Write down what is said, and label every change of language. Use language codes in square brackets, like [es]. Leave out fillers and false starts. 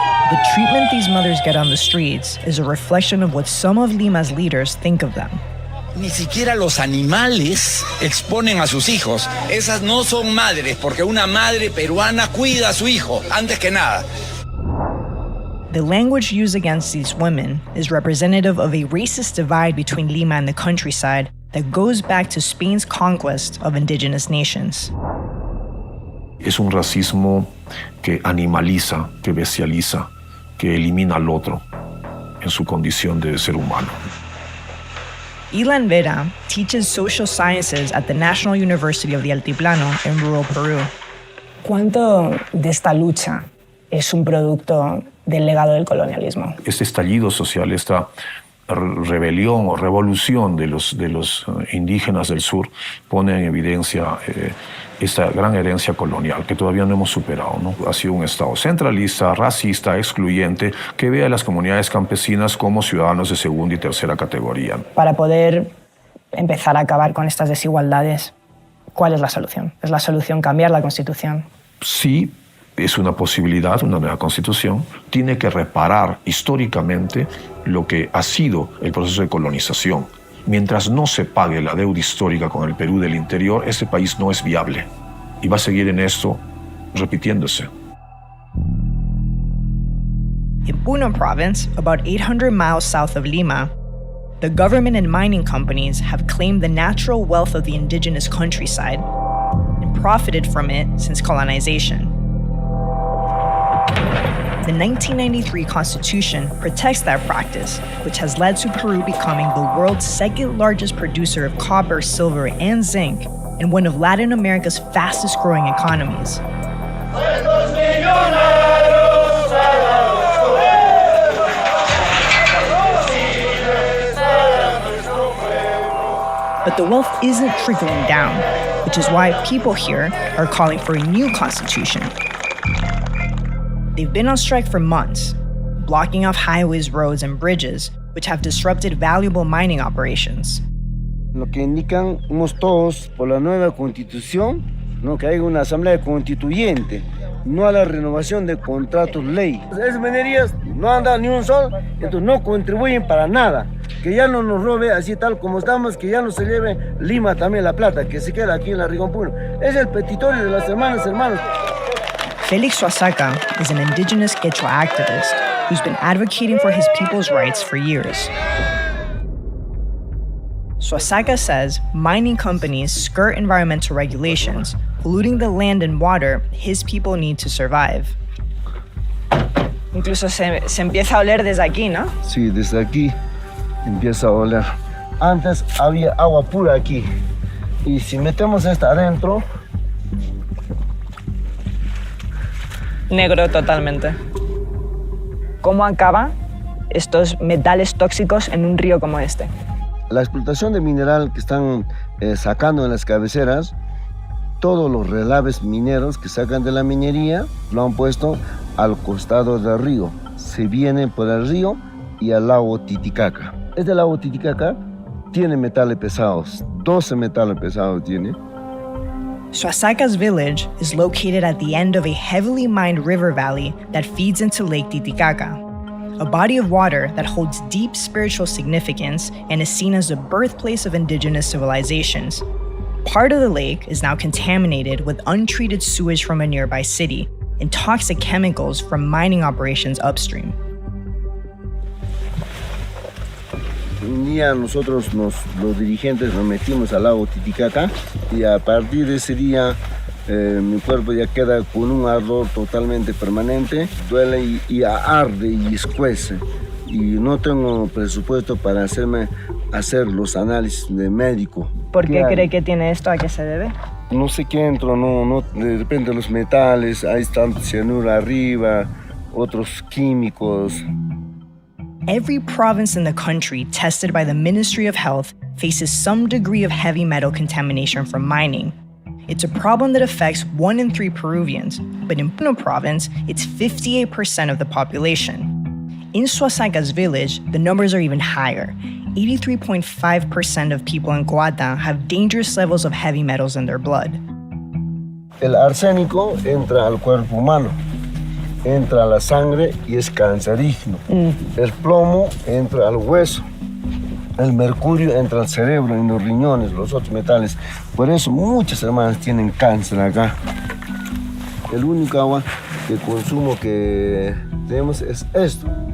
[en] The treatment these mothers get on the streets is a reflection of what some of Lima's leaders think of them. [es] Ni siquiera los animales exponen a sus hijos. Esas no son madres, porque una madre peruana cuida a su hijo, antes que nada. [en] The language used against these women is representative of a racist divide between Lima and the countryside that goes back to Spain's conquest of indigenous nations. [es] Es un racismo que animaliza, que bestializa, que elimina al otro en su condición de ser humano. [en] Ilan Vera teaches social sciences at the National University of the Altiplano in rural Peru. [es] ¿Cuánto de esta lucha es un producto del legado del colonialismo? Este estallido social, esta rebelión o revolución de los indígenas del sur pone en evidencia esta gran herencia colonial que todavía no hemos superado, ¿no? Ha sido un Estado centralista, racista, excluyente, que ve a las comunidades campesinas como ciudadanos de segunda y tercera categoría. Para poder empezar a acabar con estas desigualdades, ¿cuál es la solución? ¿Es la solución cambiar la Constitución? Sí, es una posibilidad, una nueva Constitución. Tiene que reparar históricamente lo que ha sido el proceso de colonización. Mientras no se pague la deuda histórica con el Perú del interior, este país no es viable. Y va a seguir en esto repitiéndose. [en] In Puno province, about 800 miles south of Lima, the government and mining companies have claimed the natural wealth of the indigenous countryside and profited from it since colonization. The 1993 Constitution protects that practice, which has led to Peru becoming the world's second largest producer of copper, silver, and zinc, and one of Latin America's fastest growing economies. But the wealth isn't trickling down, which is why people here are calling for a new constitution. They've been on strike for months, blocking off highways, roads, and bridges, which have disrupted valuable mining operations. [es] Lo que indicamos todos por la nueva constitución, ¿no? Que haya una asamblea constituyente, no a la renovación de contratos ley. Esas minerías no han dado ni un sol, entonces no contribuyen para nada. Que ya no nos robe así tal como estamos, que ya no se lleve Lima también la plata, que se queda aquí en la región Puno. Es el petitorio de las hermanos. [en] Felix Suasaca is an indigenous Quechua activist who's been advocating for his people's rights for years. Suasaca says mining companies skirt environmental regulations, polluting the land and water his people need to survive. [es] Incluso se empieza a oler desde aquí, ¿no? Sí, desde aquí empieza a oler. Antes había agua pura aquí. Y si metemos esta adentro... Negro totalmente. ¿Cómo acaba estos metales tóxicos en un río como este? La explotación de mineral que están sacando en las cabeceras, todos los relaves mineros que sacan de la minería lo han puesto al costado del río. Se vienen por el río y al lago Titicaca. Este lago Titicaca tiene metales pesados, 12 metales pesados tiene. [en] Suasaca's village is located at the end of a heavily mined river valley that feeds into Lake Titicaca, a body of water that holds deep spiritual significance and is seen as the birthplace of indigenous civilizations. Part of the lake is now contaminated with untreated sewage from a nearby city and toxic chemicals from mining operations upstream. [es] Un día nosotros, los dirigentes, nos metimos al lago Titicaca y a partir de ese día mi cuerpo ya queda con un ardor totalmente permanente, duele y arde y escuece. y no tengo presupuesto para hacer los análisis de médico. ¿Por qué cree que tiene esto? ¿A qué se debe? No sé qué entro, no, de repente los metales, hay tanto cianuro arriba, otros químicos. [en] Every province in the country tested by the Ministry of Health faces some degree of heavy metal contamination from mining. It's a problem that affects 1 in 3 Peruvians, but in Puno province, it's 58% of the population. In Suasaga's village, the numbers are even higher. 83.5% of people in Guata have dangerous levels of heavy metals in their blood. [es] El arsénico entra al cuerpo humano, entra a la sangre y es cancerígeno. El plomo entra al hueso. El mercurio entra al cerebro, en los riñones, los otros metales. Por eso muchas hermanas tienen cáncer acá. El único agua de consumo que tenemos es esto.